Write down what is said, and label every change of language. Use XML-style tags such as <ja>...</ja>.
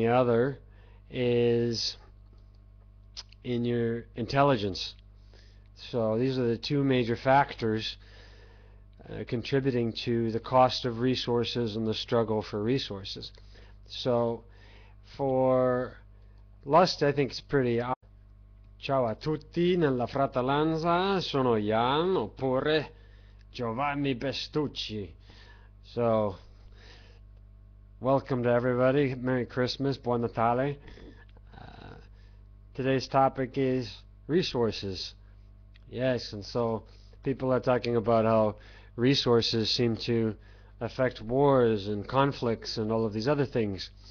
<en>The other is in your intelligence. So these are the two major factors contributing to the cost of resources and the struggle for resources. So for lust, I think it's pretty obvious.</en> <it>Ciao a tutti, nella fratellanza sono Jan oppure Giovanni Bestucci.</it> <en>So, welcome to everybody. Merry Christmas,</en> <it>Buon Natale.</it> <en>Today's topic is resources. Yes, and so people are talking about how resources seem to affect wars and conflicts and all of these other things.</en>